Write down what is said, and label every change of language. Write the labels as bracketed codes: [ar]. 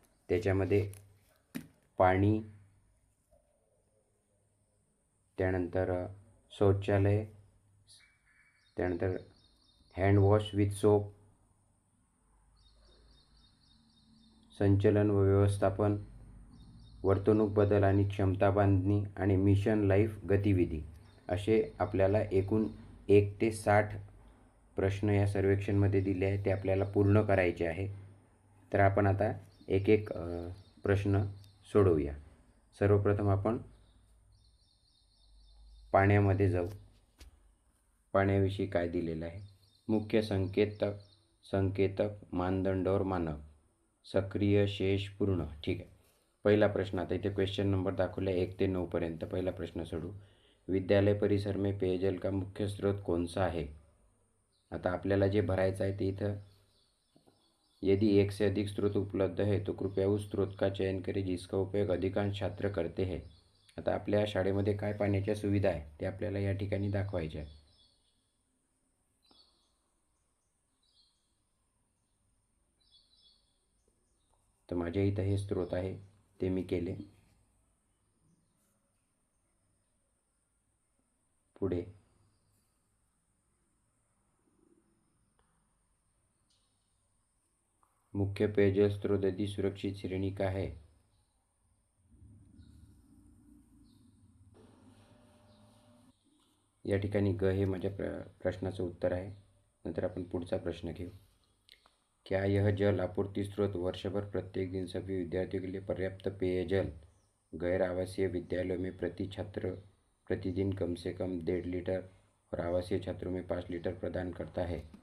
[mr] त्याच्यामध्ये पाणी, त्यानंतर शौचालय, त्यानंतर हँडवॉश विथ सोप, संचलन व व्यवस्थापन, वर्तणूक बदल आणि क्षमता बांधणी आणि मिशन लाईफ गतिविधी असे आपल्याला एकूण 1 ते 60 प्रश्न या सर्वेक्षणमध्ये दिले आहेत. ते आपल्याला पूर्ण करायचे आहे. तर आपण आता एक एक प्रश्न सोडवूया. सर्वप्रथम आपण पाण्यामध्ये जाऊ. पाण्याविषयी काय दिलेलं आहे? [hi] मुख्य संकेतक मानदंड और मानक, सक्रिय, शेष, पूर्ण. [mr] ठीक आहे. पहिला प्रश्न, आता इथे क्वेश्चन नंबर दाखवला 1 ते 9 पर्यंत. पहिला प्रश्न सोडू. [hi] विद्यालय परिसर में पेयजल का मुख्य स्रोत कौन सा है? [mr] आता आपल्याला जे भरायचं आहे ते इथं, [hi] यदि एक से अधिक स्रोत उपलब्ध है तो कृपया उस स्रोत का चयन करें जिसका उपयोग अधिकांश छात्र करते हैं. [mr] आता आपल्या शाळेमध्ये काय पाण्याच्या सुविधा आहे ते आपल्याला या ठिकाणी दाखवायचे आहे. तर माझ्या इथं हे स्रोत आहे, ते मी केले. पुढे [hi] मुख्य पेयजल स्रोत यदि सुरक्षित श्रेणी का है, [mr] या ठिकाणी ग हे माझ्या प्रश्नाचं उत्तर आहे. नंतर आपण पुढचा प्रश्न घेऊ. [hi] क्या यह जल आपूर्ति स्रोत वर्षभर प्रत्येक दिन सभी विद्यार्थियों के लिए पर्याप्त पेयजल गैर आवासीय विद्यालयों में प्रति छात्र प्रतिदिन कम से कम 1.5 लीटर और आवासीय छात्रों में 5 लीटर प्रदान करता है?